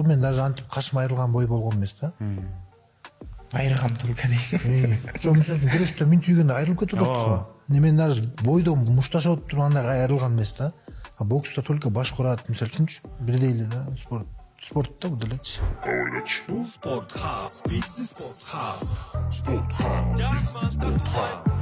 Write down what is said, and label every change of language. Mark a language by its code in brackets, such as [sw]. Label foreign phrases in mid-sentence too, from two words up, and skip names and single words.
[ky] Мен даже антип кашым айрылган бой болгон эмес да. Айрыгам только дейсиң. Жо мисалы үчүн күрөштө минтигенде айрылып кетип атат го. Мен даже бойдо мушташып турганда айрылган эмес да. А бокста только баш курат мисалы үчүнчү бирдей эле да. Спортта бул делечи. [en] Sport hub, business sport hub, sport hub, business sport hub.